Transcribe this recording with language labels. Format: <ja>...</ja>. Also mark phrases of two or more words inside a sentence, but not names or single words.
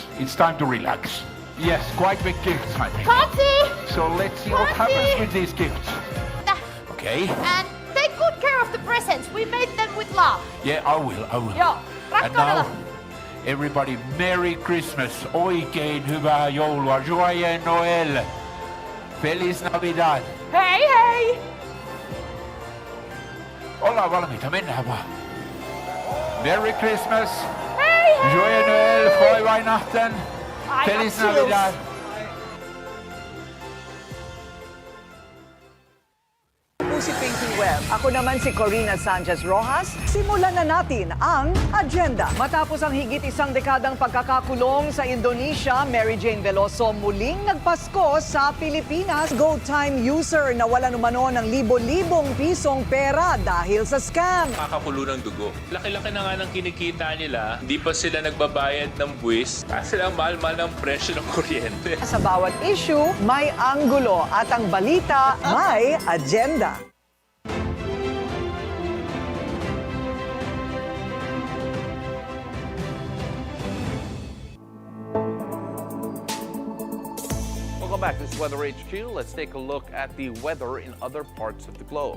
<en>It's time to relax. Yes, quite big gifts, I think. Coffee! So let's see what happens with these gifts. Okay. And take good care of the presents. We made them with love. Yeah, I will.</en> <fi>Joo,</fi> <en>And now,</en> <fi>rakkaudella.</fi> <en>everybody, Merry Christmas,</en> <fi>oikein hyvää joulua,</fi> <fr>Joyeux Noël,</fr> <es>Feliz Navidad.</es> <fi>Hei hei! Ollaan valmiita, mennään vaan.</fi> <en>Merry Christmas,</en> <fi>Hei hei!</fi> <fr>Joyeux Noël,</fr> <de>Frohe Weihnachten,</de> <es>Feliz</es> <en>got chills.</en> <es>Navidad.</es> <tl>Si Pinky Webb. Ako naman si Corina Sanchez Rojas. Simulan na natin ang agenda. Matapos ang higit isang dekadang pagkakakulong sa Indonesia, Mary Jane Veloso muling nagpasko sa Pilipinas. GoTime user na wala umano ng libo-libong pisong pera dahil sa scam. Kakakulo ng dugo. Laki-laki na nga ng kinikita nila, hindi pa sila nagbabayad ng buwis, kasi lang mahal-mahal ng presyo ng kuryente. Sa bawat issue, may anggulo at ang balita may agenda.</tl> <en>Welcome back. This is WeatherHQ. Let's take a look at the weather in other parts of the globe.</en>